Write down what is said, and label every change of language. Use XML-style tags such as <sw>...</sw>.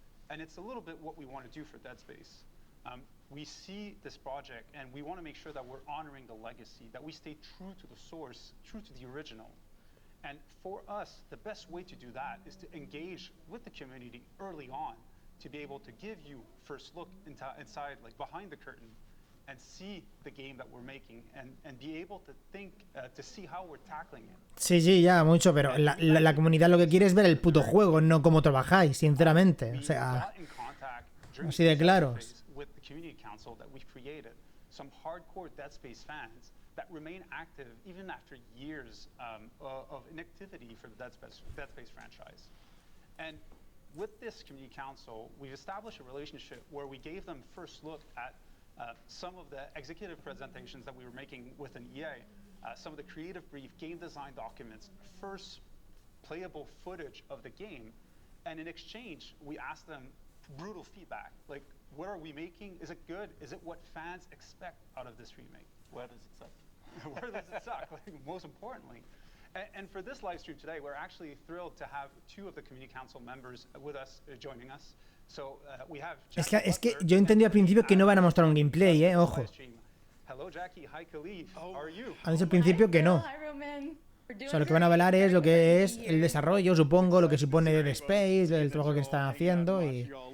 <en>And it's a little bit what we want to do for Dead Space. We see this project, and we want to make sure that we're honoring the legacy, that we stay true to the source, true to the original. And for us, the best way to do that is to engage with the community early on, to be able to give you first look inside, like behind the curtain, and see the game that we're making, and be able to think, to see how we're tackling it.</en> <es>Sí, sí, ya, mucho, pero la comunidad lo que quiere es ver el puto juego, no cómo trabajáis, sinceramente. O sea, así de claro.</es> <en>With the community council that we've created, some hardcore Dead Space fans that remain active even after years of inactivity for the Dead Space franchise. And with this community council, we've established a relationship where we gave them first look at some of the executive presentations that we were making within EA, some of the creative brief, game design documents, first playable footage of the game, and in exchange, we asked them brutal feedback, like, what are we making? Is it good? Is it what fans expect out of this remake? Where does it suck? Where does it suck? Like, most importantly. And for this live stream today, we're actually thrilled to have two of the community council members with us, joining us. So, we have</en> <es>es que yo entendí al principio que no van a mostrar un gameplay, ojo.</es> <en>Hello Jackie, hi Khalif, how are you?</en> <es>Han dicho al principio que no. O sea, lo que van a hablar es lo que es el desarrollo, supongo, lo que supone Dead Space, el trabajo que están haciendo y...</es>